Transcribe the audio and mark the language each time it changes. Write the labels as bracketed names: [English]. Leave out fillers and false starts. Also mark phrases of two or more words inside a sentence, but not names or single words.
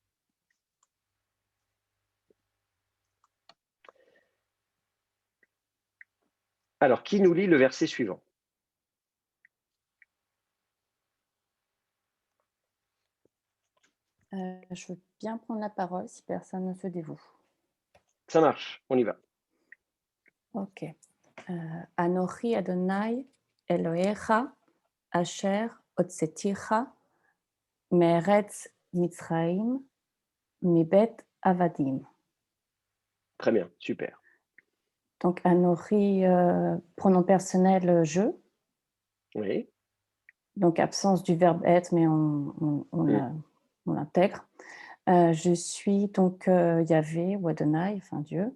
[French] Alors, qui nous lit le verset suivant? Je veux bien prendre la parole si personne ne se dévoue. Ça marche, on y va. Ok. [Hebrew] אנכי אדוני אלהיך אשר הוצאתיך מארץ מצרים מבית עבדים. [French] Très bien, super. Donc Anochi, pronom personnel je. Oui. Donc absence du verbe être, mais on l'intègre. Je suis donc Yahvé ou Adonai, enfin Dieu.